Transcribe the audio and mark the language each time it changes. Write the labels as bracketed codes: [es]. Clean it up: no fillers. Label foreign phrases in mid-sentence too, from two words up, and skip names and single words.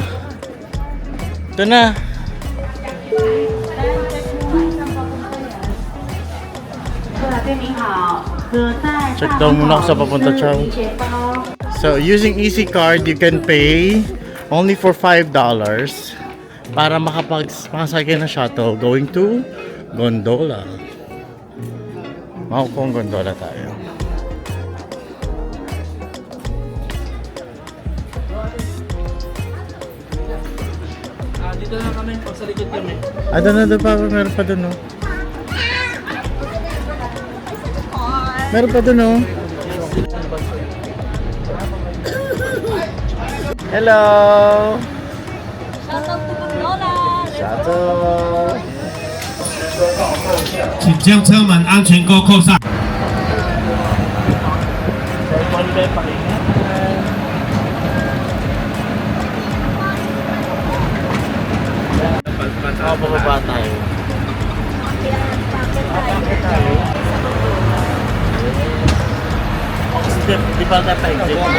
[tl] Ito na. Check daw muna ako sa papunta, Chow. [en] So, using Easy Card, you can pay only for $5 [tl] para makasakay na [en] shuttle going to gondola. [tl] Makukong gondola tayo. Dito na kami, pag sa likod kami. Doon pa, meron pa doon, no? Meron pa doon, oh. Hello! Shuttle! [zh] 请将车门安全钩扣上。 [tl] Pababa tayo. Di ba tayo pa-exit?